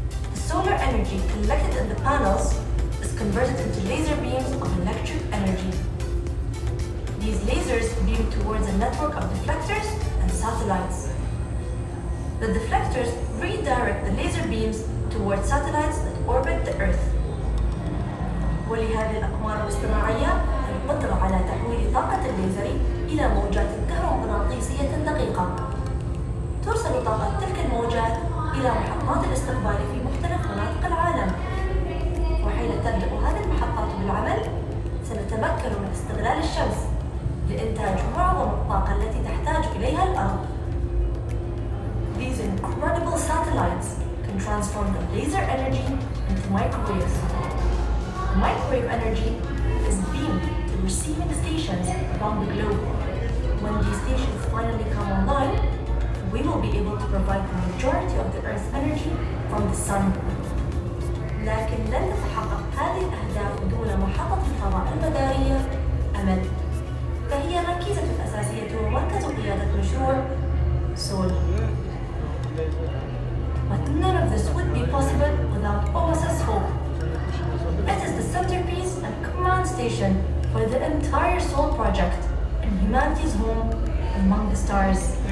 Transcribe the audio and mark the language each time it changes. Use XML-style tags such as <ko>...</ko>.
<en>The solar energy collected in the panels is converted into laser beams of electric energy. These lasers beam towards a network of deflectors and satellites. The deflectors redirect the laser beams towards satellites that orbit the Earth.</en> <ar>ولهذه الأقمار الاصطناعية القدرة على تحويل طاقة الليزر إلى موجات كهرومغناطيسية دقيقة. ترسل طاقة تلك الموجات إلى محطات الاستقبال في مختلف مناطق العالم. وحين تبدأ هذه المحطات بالعمل، سنتمكن من استغلال الشمس لإنتاج معظم الطاقة التي تحتاج إليها الأرض.</ar> <en>These incredible satellites can transform the laser energy into microwaves. Microwave energy is beamed to receiving stations around the globe. When these stations finally come online, we will be able to provide the majority of the Earth's energy from the sun.</en> <ar>لكن لن تتحقق هذه الأهداف دون محطة الفضاء المدارية أمل، فهي الركيزة الأساسية ومركز قيادة مشروع سول.</ar> <en>But none of this would be possible without OSS Hope. It is the centerpiece and command station for the entire Soul project and humanity's home among the stars.</en>